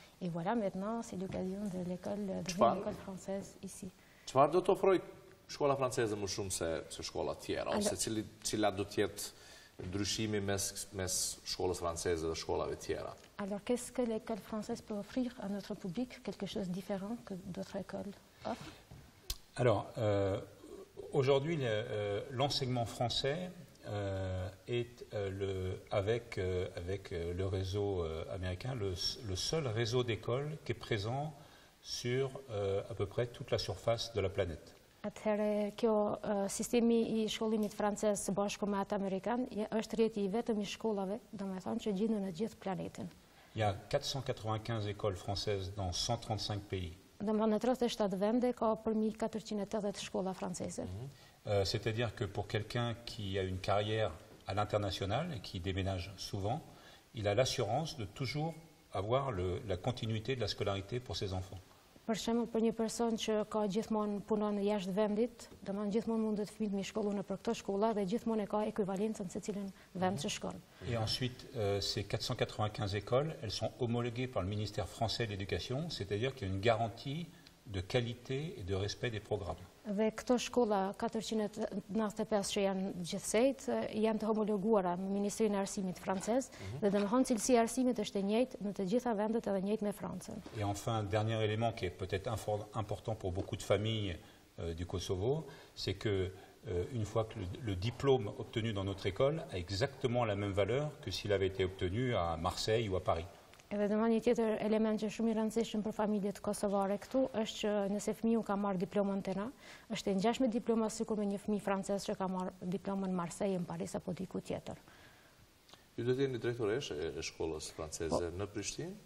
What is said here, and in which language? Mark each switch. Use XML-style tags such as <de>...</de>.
<fr>Et voilà, maintenant, c'est l'occasion de l'école française ici.</fr> <sq>Çfarë do të ofrojë shkolla franceze më shumë se shkolla tjera, ose cila do të jetë ndryshimi mes shkollës franceze dhe shkollave tjera?</sq> <fr>Alors, qu'est-ce que l'école française peut offrir à notre public? Quelque chose de différent que d'autres écoles offrent? Alors, aujourd'hui, l'enseignement français est, avec le réseau américain, le seul réseau d'écoles qui est présent sur à peu près toute la surface de la planète.</fr> <sq>Atëherë, kjo sistemi i shkollimit francez së bashku me atë amerikan është rrjeti i vetëm i shkollave, domethënë që gjenden në gjithë planetin.</sq> <fr>Il y a 495 écoles françaises dans 135 pays.</fr> <sq>Domethënë në 37 vende ka përmi 480 shkolla franceze.</sq> <fr>C'est-à-dire que pour quelqu'un qui a une carrière à l'international et qui déménage souvent, il a l'assurance de toujours avoir la continuité de la scolarité pour ses enfants.</fr> <sq>Për shembull, për një person që ka gjithmonë punon jashtë vendit, domethënë gjithmonë mundet fëmijët me shkollu në për këto shkolla dhe gjithmonë e ka ekvivalencën se cilën vend që shkon.</sq> <fr>Et ensuite, ces 495 écoles, elles sont homologuées par le ministère français de l'Éducation, c'est-à-dire qu'il y a une garantie de qualité et de respect des programmes.</fr> <sq>Dhe këto shkolla 495 që janë gjithsejt janë të homologuara me Ministrinë e Arsimit francez dhe domethënë cilësia e arsimit është e njëjtë në të gjitha vendet edhe njëjtë me Francën.</sq> <fr>Et enfin, dernier élément qui est peut-être important pour beaucoup de familles du Kosovo, c'est que une fois que le diplôme obtenu dans notre école a exactement la même valeur que s'il avait été obtenu à Marseille ou à Paris.</fr> <sq>Edhe domethënë një tjetër element që shumë i rëndësishëm për familjet kosovare këtu është që nëse fëmiu ka marrë diplomën te na, është e ngjashme diploma sikur me një fëmijë francez që ka marrë diplomën në Marseille, në Paris apo diku tjetër. Ju do të jeni drejtoresh e shkollës franceze në Prishtinë?</sq>